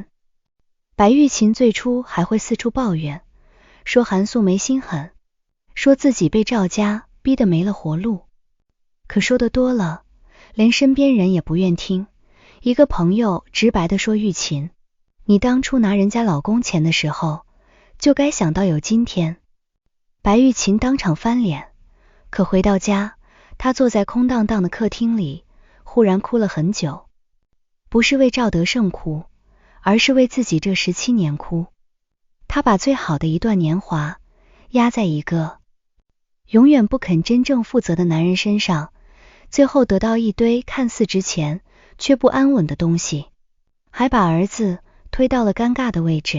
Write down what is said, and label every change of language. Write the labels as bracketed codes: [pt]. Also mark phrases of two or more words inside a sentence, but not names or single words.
[zh] 白玉琴最初還會四處抱怨，說韓素梅心狠，說自己被趙家逼得沒了活路。可說得多了，連身邊人也不願聽。一個朋友直白地說，玉琴，你當初拿人家老公錢的時候，就該想到有今天。白玉琴當場翻臉，可回到家，她坐在空蕩蕩的客廳裡，忽然哭了很久。不是為趙德勝哭，而是為自己這17年哭。她把最好的一段年華壓在一個永遠不肯真正負責的男人身上，最後得到一堆看似值錢卻不安穩的東西，還把兒子推到了尷尬的位置。